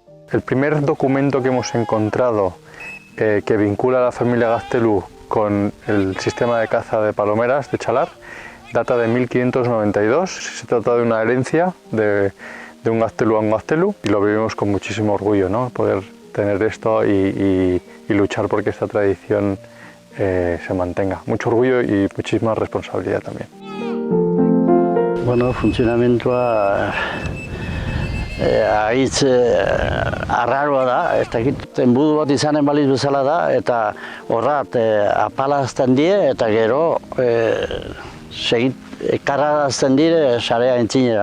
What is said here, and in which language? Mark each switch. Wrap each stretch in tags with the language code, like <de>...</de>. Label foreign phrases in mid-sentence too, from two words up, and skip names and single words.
<es>El primer documento que hemos encontrado que vincula a la familia Gaztelu con el sistema de caza de palomeras de Chalar data de 1592. Se trata de una herencia de un Gaztelu a un Gaztelu y lo vivimos con muchísimo orgullo, ¿no? Poder tener esto y luchar porque esta tradición se mantenga. Mucho orgullo y muchísima responsabilidad también.</es> <eu>Bueno, funtzionamentua haitz arraroa da, ez dakit enbudu bat izanen baliz bezala da, eta horrat apalazten die eta gero ekarrarazten dire sarea entzinera.</eu>